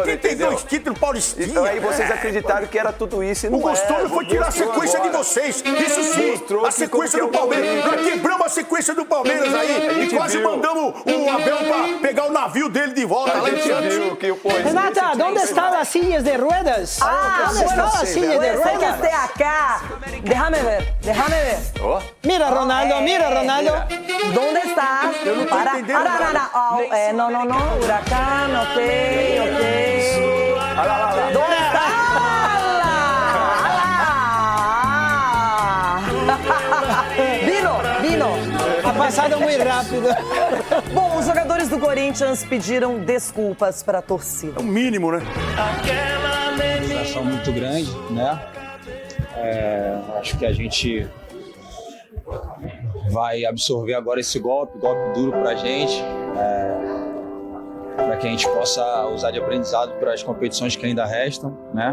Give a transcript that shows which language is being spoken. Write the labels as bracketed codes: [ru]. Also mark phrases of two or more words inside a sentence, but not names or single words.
[pt] 32 títulos paulistinha. Então aí vocês acreditaram que era tudo isso e não O gostoso é. foi tirar a sequência de vocês. Isso sim, Mostrou a que sequência como do que é o Palmeiras. Nós Corinthians. quebramos a sequência do Palmeiras aí e quase mandamos o Abel pra pegar o navio dele de volta. A lá em gente Santos. viu que o Renata, [es] ¿dónde están las sillas de ruedas? ¿Dónde están las sillas de Puede ser que ruedas? esté acá. Déjame ver. [pt] Ó. [es] Mira, Ronaldo, mira, Ronaldo. ¿Dónde está? [pt] Eu não tô entendendo nada. [es] No, huracán, ok. [pt] Olha lá. [es] ¿Dónde está? Vino. Ha pasado muy rápido. [pt] Bom, os jogadores do Corinthians pediram desculpas para a torcida. É o mínimo, né? Uma frustração muito grande, né? Acho que a gente vai absorver agora esse golpe duro pra gente, para que a gente possa usar de aprendizado para as competições que ainda restam, né?